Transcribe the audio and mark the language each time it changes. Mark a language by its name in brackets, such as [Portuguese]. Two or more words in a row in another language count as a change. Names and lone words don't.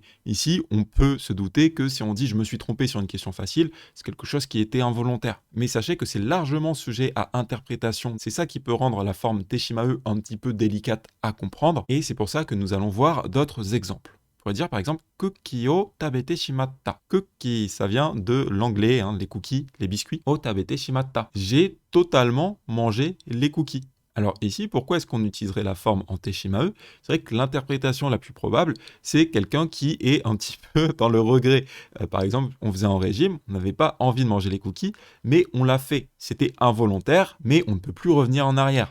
[French] Ici, on peut se douter que si on dit je me suis trompé sur une question facile, c'est quelque chose qui était involontaire. Mais sachez que c'est largement sujet à interprétation. C'est ça qui peut rendre la forme [Japanese] てしまえ [French] un petit peu délicate à comprendre et c'est pour ça que nous allons voir d'autres exemples. On pourrait dire par exemple [Japanese] クッキーを食べてしまった. [French] Cookie, ça vient de l'anglais, les cookies, les biscuits. [Japanese] を食べてしまった. [French] J'ai totalement mangé les cookies. Alors ici, pourquoi est-ce qu'on utiliserait la forme en [Japanese] てしまえ? [French] C'est vrai que l'interprétation la plus probable, c'est quelqu'un qui est un petit peu dans le regret. Par exemple, on faisait un régime, on n'avait pas envie de manger les cookies, mais on l'a fait. C'était involontaire, mais on ne peut plus revenir en arrière.